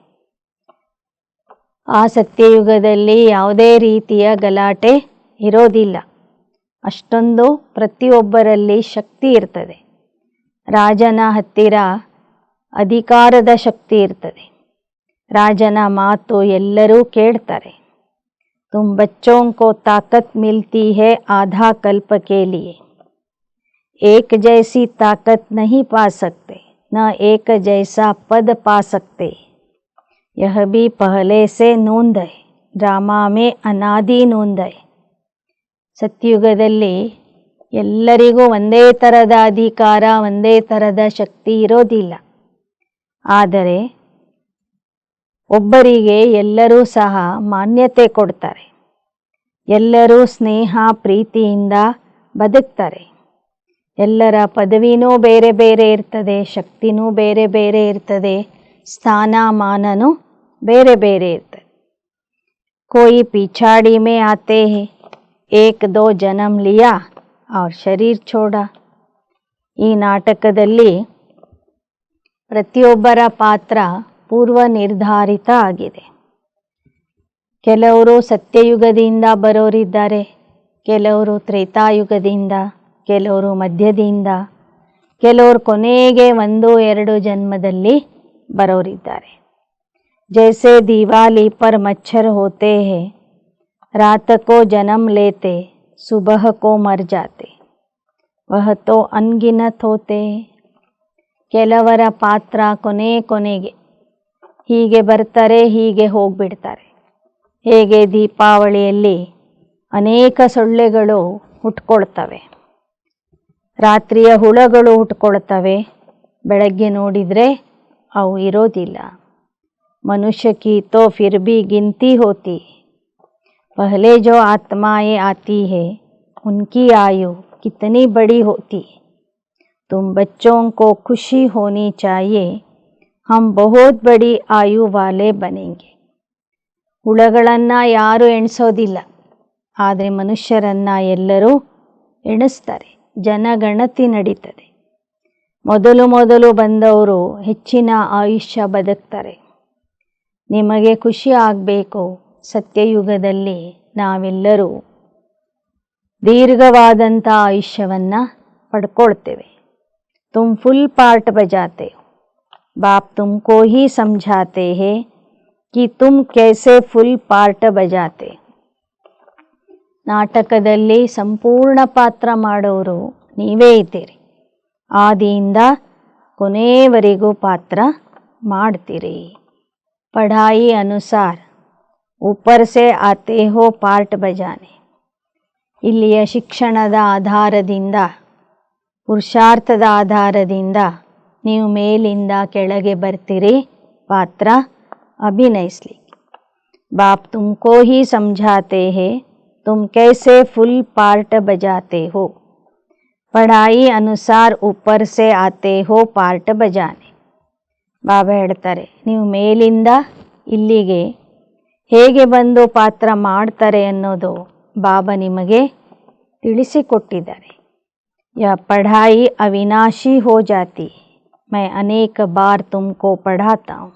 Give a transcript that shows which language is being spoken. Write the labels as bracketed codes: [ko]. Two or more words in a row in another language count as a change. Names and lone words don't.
[kn] ಆ ಸತ್ಯಯುಗದಲ್ಲಿ ಯಾವುದೇ ರೀತಿಯ ಗಲಾಟೆ ಇರೋದಿಲ್ಲ. ಅಷ್ಟೊಂದು ಪ್ರತಿಯೊಬ್ಬರಲ್ಲಿ ಶಕ್ತಿ ಇರ್ತದೆ. ರಾಜನ ಹತ್ತಿರ ಅಧಿಕಾರದ ಶಕ್ತಿ ಇರ್ತದೆ. ರಾಜನ ಮಾತು ಎಲ್ಲರೂ ಕೇಳ್ತಾರೆ. [hi] तुम बच्चों को ताकत मिलती है आधा कल्प के लिए. एक जैसी ताकत नहीं पा सकते, न एक जैसा पद पा सकते. यह भी पहले से नोंद है. ड्रामा में अनादि नोंद है. [kn] ಸತ್ಯುಗದಲ್ಲಿ ಎಲ್ಲರಿಗೂ ಒಂದೇ ಥರದ ಅಧಿಕಾರ, ಒಂದೇ ಥರದ ಶಕ್ತಿ ಇರೋದಿಲ್ಲ. ಆದರೆ ಒಬ್ಬರಿಗೆ ಎಲ್ಲರೂ ಸಹ ಮಾನ್ಯತೆ ಕೊಡ್ತಾರೆ. ಎಲ್ಲರೂ ಸ್ನೇಹ ಪ್ರೀತಿಯಿಂದ ಬದುಕ್ತಾರೆ. ಎಲ್ಲರ ಪದವಿನೂ ಬೇರೆ ಬೇರೆ ಇರ್ತದೆ, ಶಕ್ತಿನೂ ಬೇರೆ ಬೇರೆ ಇರ್ತದೆ, ಸ್ಥಾನಮಾನನೂ ಬೇರೆ ಬೇರೆ ಇರ್ತದೆ. [hi] कोई पिछाड़ी में आते हैं. एक दो जन्म लिया और शरीर छोड़ा. [kn] ಈ ನಾಟಕದಲ್ಲಿ ಪ್ರತಿಯೊಬ್ಬರ ಪಾತ್ರ ಪೂರ್ವ ನಿರ್ಧಾರಿತ ಆಗಿದೆ. ಕೆಲವರು ಸತ್ಯಯುಗದಿಂದ ಬರೋರಿದ್ದಾರೆ, ಕೆಲವರು ತ್ರೇತಾಯುಗದಿಂದ, ಕೆಲವರು ಮಧ್ಯದಿಂದ, ಕೆಲವರು ಕೊನೆಗೆ 1-2 ಜನ್ಮದಲ್ಲಿ ಬರೋರಿದ್ದಾರೆ. [hi] जैसे दिवाली पर मच्छर होते हैं, रात को जन्म लेते, सुबह को मर जाते, वह तो अनगिनत होते हैं. [kn] ಕೆಲವರ ಪಾತ್ರ ಕೊನೆಗೆ ಹೀಗೆ ಬರ್ತಾರೆ, ಹೀಗೆ ಹೋಗ್ಬಿಡ್ತಾರೆ. ಹೇಗೆ ದೀಪಾವಳಿಯಲ್ಲಿ ಅನೇಕ ಸೊಳ್ಳೆಗಳು ಹುಟ್ಕೊಳ್ತವೆ, ರಾತ್ರಿಯ ಹುಳಗಳು ಹುಟ್ಕೊಳ್ತವೆ, ಬೆಳಗ್ಗೆ ನೋಡಿದರೆ ಅವು ಇರೋದಿಲ್ಲ. [hi] मनुष्य की तो फिर भी गिनती होती. पहले जो आत्माएं आती है उनकी आयु कितनी बड़ी होती. तुम बच्चों को खुशी होनी चाहिए, हम बहुत बड़ी आयु वाले बनेंगे. [kn] ಹುಳಗಳನ್ನು ಯಾರು ಎಣಿಸೋದಿಲ್ಲ, ಆದರೆ ಮನುಷ್ಯರನ್ನು ಎಲ್ಲರೂ ಎಣಿಸ್ತಾರೆ. ಜನಗಣತಿ ನಡೀತದೆ. ಮೊದಲು ಬಂದವರು ಹೆಚ್ಚಿನ ಆಯುಷ್ಯ ಬದುಕ್ತಾರೆ. ನಿಮಗೆ ಖುಷಿ ಆಗಬೇಕು. ಸತ್ಯಯುಗದಲ್ಲಿ ನಾವೆಲ್ಲರೂ ದೀರ್ಘವಾದಂಥ ಆಯುಷ್ಯವನ್ನು ಪಡ್ಕೊಳ್ತೇವೆ. [hi] तुम [en] full part [hi] बजाते हो। बाप तुमको ही समझाते हैं कि तुम कैसे [en] full part [hi] बजाते. [kn] ನಾಟಕದಲ್ಲಿ ಸಂಪೂರ್ಣ ಪಾತ್ರ ಮಾಡೋರು ನೀವೇ ಇದ್ದೀರಿ. ಆದಿಯಿಂದ ಕೊನೆಯವರೆಗೂ ಪಾತ್ರ ಮಾಡ್ತೀರಿ. [hi] पढ़ाई अनुसार ऊपर से आते हो पार्ट बजाने. [kn] ಇಲ್ಲಿಯ ಶಿಕ್ಷಣದ ಆಧಾರದಿಂದ, ಪುರುಷಾರ್ಥದ ಆಧಾರದಿಂದ ನೀವು ಮೇಲಿಂದ ಕೆಳಗೆ ಬರ್ತೀರಿ ಪಾತ್ರ ಅಭಿನಯಿಸ್ಲಿಕ್ಕೆ. [hi] बाप तुमको ही समझाते हैं तुम कैसे [en] full part [hi] बजाते हो. पढ़ाई अनुसार ऊपर से आते हो पार्ट बजाने. [kn] ಬಾಬಾ ಹೇಳ್ತಾರೆ, ನೀವು ಮೇಲಿಂದ ಇಲ್ಲಿಗೆ ಹೇಗೆ ಬಂದು ಪಾತ್ರ ಮಾಡ್ತಾರೆ ಅನ್ನೋದು ಬಾಬಾ ನಿಮಗೆ ತಿಳಿಸಿಕೊಟ್ಟಿದ್ದಾರೆ. [hi] या पढ़ाई अविनाशी हो जाती, मैं अनेक बार तुमको पढ़ाता हूँ.